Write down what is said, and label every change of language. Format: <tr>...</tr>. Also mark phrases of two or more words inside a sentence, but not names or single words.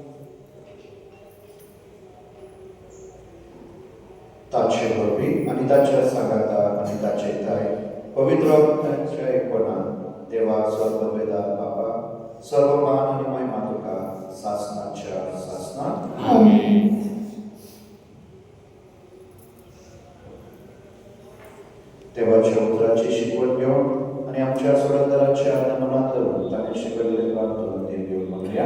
<kok>ताचे वरवी आणि ताच्या सांगाता आणि ताचे थाय पवित्र आत्म्याच्या एकपणान देवा सर्ववेदा बाबा सर्व मान आणि महिमा तुका शासनाच्या शासनात. आमेन.</kok> <mr>देवाच्या उतराची शिकवण घेऊन आणि आमच्या सोडंदराच्या मनात धरून त्याने शिकवलेले प्रार्थना ते घेऊन म्हणूया.</mr>